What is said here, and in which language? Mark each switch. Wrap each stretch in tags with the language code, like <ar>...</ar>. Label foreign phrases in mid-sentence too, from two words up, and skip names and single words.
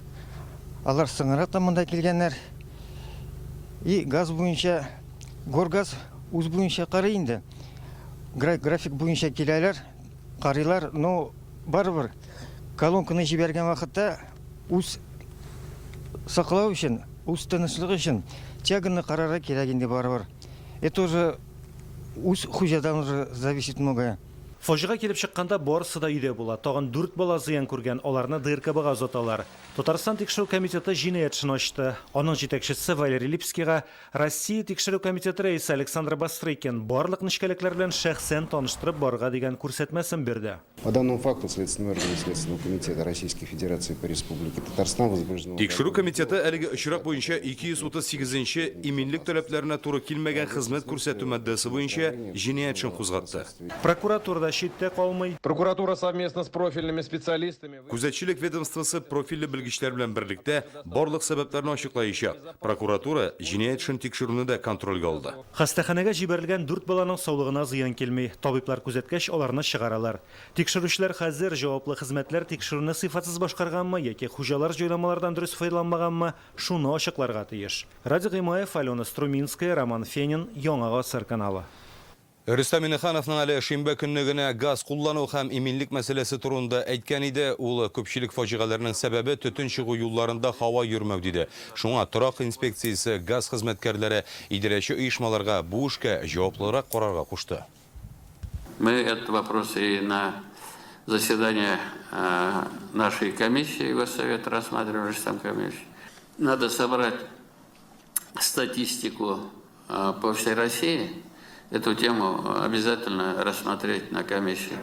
<tt>Алар соңрак та монда килгәннәр. И газ буенча, горгаз үз буенча карый инде. График буенча киләләр, карыйлар, но барыбер колонканы җибәргән вакытта үз саклау өчен, үз тынычлыгы өчен тяганы карарга кирәк инде барыбер.</tt> <ru>Это уже</ru> <tt>үз хуҗадан</tt> <ru>уже зависит многое.</ru> <tt>Фаҗига килеп чыкканда барысы да өйдә була. Тагын 4 бала зыян күргән, аларны ДРКБга озаталар. Татарстан тикшерү комитеты җинаять эшен ачты. Аның җитәкчесе Валерий Липскийга Россия тикшерү комитеты рәисе Александр Бастрыкин барлык нечкәлекләр белән шәхсән таныштырып барга дигән күрсәтмәсен бирде.</tt> <ru>По данному факту Следственный орган Следственного комитета Российской Федерации по Республике Татарстан возбуждено.</ru> <tt>Тикшерү комитеты әлеге очрак буенча 238-нче иминлек таләпләренә туры килмәгән хезмәт күрсәтү маддәсе буенча җинаять эшен кузгатты. Прокуратурада читтә калмый.</tt> <ru>Прокуратура совместно с профильными специалистами.</ru> <tt>Күзәтчелек ведомствосы профильле белгечләр белән берлектә барлык сәбәпләрне ачыклаячак. Прокуратура җинаять эшен тикшерүне дә контрольгә алды. Хастаханәгә җибәрелгән 4 баланың саулыгына зыян килми. Табиблар күзәткәч, аларны чыгаралар. Тикшерүчеләр хәзер җаваплы хезмәтләр тикшерүне сыйфатсыз башкарганмы яки хуҗалар җайламалардан дөрес файдаланмаганмы, шуны ачыкларга тиеш. Радик Гыймаев, Алена Струминская, Роман Фенин, Яңа Гасыр каналы. Рөстәм Миннехановның әле шимбә көнне генә газ куллану һәм иминлек мәсьәләсе турында әйткән иде. Ул күпчелек фаҗигаларның сәбәбе төтен чыгу юлларында һава йөрмәү диде. Шуңа торак инспекциясе газ хезмәткәрләре идарәче оешмаларга бу эшкә җаваплырак карарга кушты.</tt> <ru>Мы этот вопрос и на заседании нашей комиссии Госсовета рассматривали сам комиссию. Надо собрать статистику по всей России. Эту тему обязательно рассмотреть на комиссии.</ru>